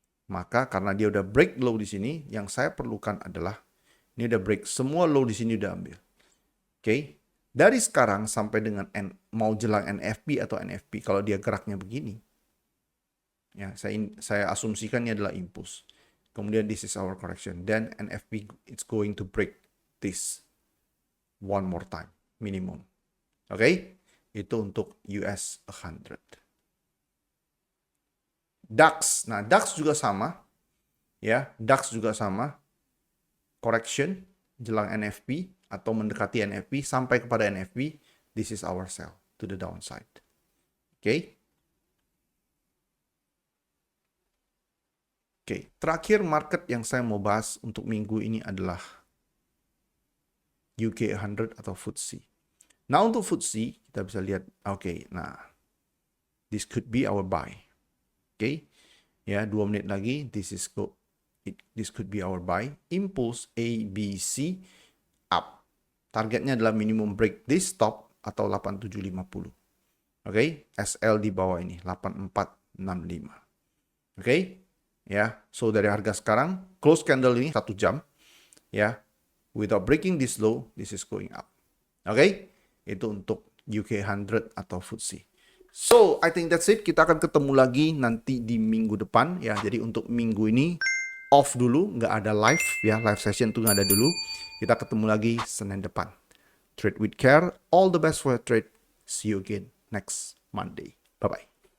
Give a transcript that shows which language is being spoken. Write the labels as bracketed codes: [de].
[id] Maka karena dia udah break low di sini, yang saya perlukan adalah ini udah break semua low di sini udah ambil. Oke, dari sekarang sampai dengan mau jelang NFP atau NFP, kalau dia geraknya begini, ya saya asumsikan ini adalah impulse. [en] Kemudian this is our correction. Then NFP it's going to break this one more time minimum. [id] Oke, itu untuk US 100. DAX, nah DAX juga sama, ya DAX juga sama. [en] Correction [id] jelang NFP atau mendekati NFP sampai kepada NFP, [en] this is our sell to the downside. Oke. [id] Oke, terakhir market yang saya mau bahas untuk minggu ini adalah UK 100 atau FTSE. Nah, untuk FTSE kita bisa lihat, oke, nah [en] this could be our buy. [id] Oke. [en] Ya, [id] 2 menit lagi, [en] this could be our buy. Impulse A, B, C up. [id] Targetnya adalah minimum break this stop atau 8750. Oke, SL di bawah ini 8465. Oke. [en] Ya, so [id] dari harga sekarang [en] close candle [id] ini 1 jam, [en] ya, without breaking this low, this is going up. [id] Oke, itu untuk UK 100 atau FTSE. [en] So I think that's it. [id] Kita akan ketemu lagi nanti di minggu depan, ya. Jadi untuk minggu ini off dulu, nggak ada live, ya, live session tuh nggak ada dulu. Kita ketemu lagi Senin depan. [en] Trade with care. All the best for your trade. See you again next Monday. Bye bye.